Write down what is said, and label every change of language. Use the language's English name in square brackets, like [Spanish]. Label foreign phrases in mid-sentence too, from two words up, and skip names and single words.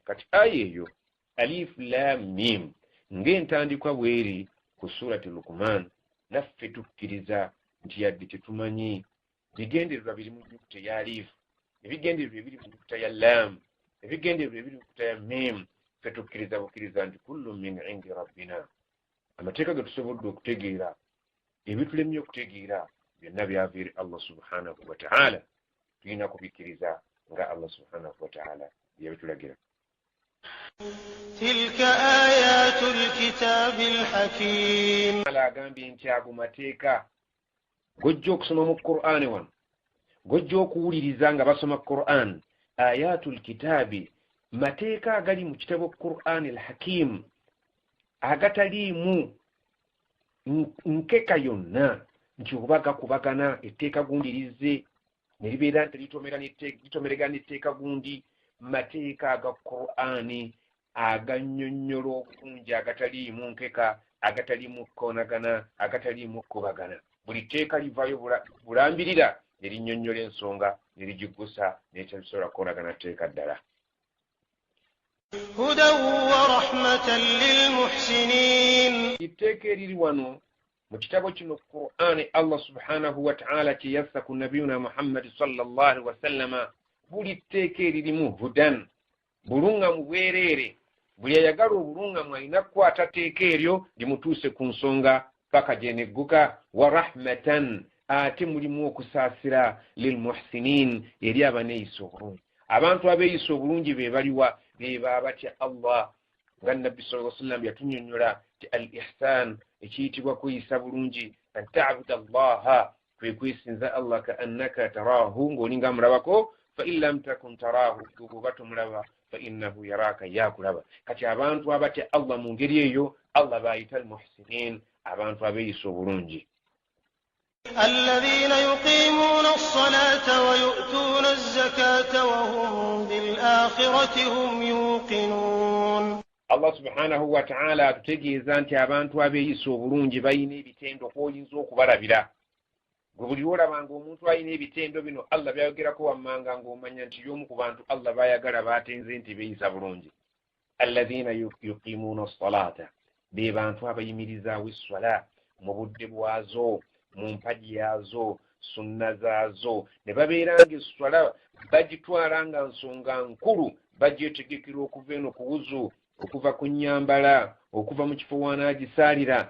[Ganda] Kati aya eyo [Arabic] ألف لام ميم [Ganda] ng'entandikwa bweri ku surati Luqman, naffe tukkiriza nti yadde tetumanyi bigendererwa biri mu nnyukuta ya alif, ebigendererwa ebiri mu nnyukuta ya lam, ebigendererwa ebiri mu nnyukuta ya mim, ffe tukkiriza bukkiriza nti [Arabic] كل من عند ربنا. [Ganda] Amateeka ge tusobodde okutegeera, ebitulemye okutegeera, byonna byava eri [Arabic] الله سبحانه وتعالى. [Ganda] Tulina kubikkiriza nga [Arabic] الله سبحانه وتعالى [Ganda] yabitulagira. [Arabic] تلك آيات الكتاب الحكيم. [Ganda] Agambye nti ago mateeka gojja okusoma mu Qur'ani wano, gojja okuwuliriza nga basoma Qur'an. [Arabic] آيات الكتاب, [Ganda] mateeka agali mu kitabo Qur'ani al-hakim, agataliimu nkeka yonna nti oba gakubagana etteeka gundi lizze ne libeera nti litomeragana n'etteeka gundi. Mateeka aga Qur'ani agannyonnyola obulungi, agataliimu nkeka, agataliimu kukoonagana, agataliimu kubagana. Buli tteeka livaayo bulambirira ne linnyonnyola ensonga ne ligiggusa n'ekyabisobola kukoonagana tteeka ddala. [Arabic] هدى ورحمة للمحسنين. [Ganda] Itteeka eriri wano mu kitabo kino Qur'ani, [Arabic] الله سبحانه وتعالى [Ganda] kye yassa ku nabiyuna Muhammad [Arabic] صلى الله عليه وسلم, [Ganda] buli tteeka eririmu hudan, bulungamu bwereere. Buli ayagala obulungamu alina kukwata tteeka eryo limutuuse ku nsonga paka gyenegguka. [Arabic] ورحمة, [Ganda] ate mulimu okusaasira [Arabic] للمحسنين, [Ganda] eri abaneeyisa obulungi. Abantu abeeyisa obulungi be baliwa? Be baba batya Allah. Nga Nabbi [Arabic] صلى الله عليه وسلم [Ganda] yatunnyonnyola ti [Arabic] الإحسان, [Ganda] ekiyitibwa kuyisa bulungi, [Arabic] أن تعبد الله, [Ganda] kwe kwesinza Allah [Arabic] كأنك تراه, [Ganda] ng'olinga amulabako. [Arabic] فإن لم تكن تراه, [Ganda] bw'oba tomulaba, [Arabic] فإنه يراك, [Ganda] yakulaba. Kati abantu abatya Allah mu ngeri eyo Allah bayita [Arabic] المحسنين, [Ganda] abantu abeeyisa obulungi. [Arabic] الذين يقيمون الصلاة ويؤتون الزكاة وهم بالآخرة هم يوقنون. الله سبحانه وتعالى [Ganda] atutegeeza nti abantu abeeyisa obulungi bayina ebitendo kw'oyinza okubalabira. Gwe buli olabanga omuntu ayina ebitendo bino Allah byayogerako wammanga ng'omanya nti y'omu ku bantu Allah baayagala baatenze nti beeyisa bulungi. [Arabic] الذين يقيمون الصلاة, [Ganda] be bantu abayimirizaawo esswala mu budde bwazo, mu mpagi yaazo, sunna zaazo, ne babeeranga esswala bagitwala nga nsonga nkulu, bagyetegekera okuva eno ku wuzu, okuva ku nnyambala, okuva mu kifo wanaagisaalira.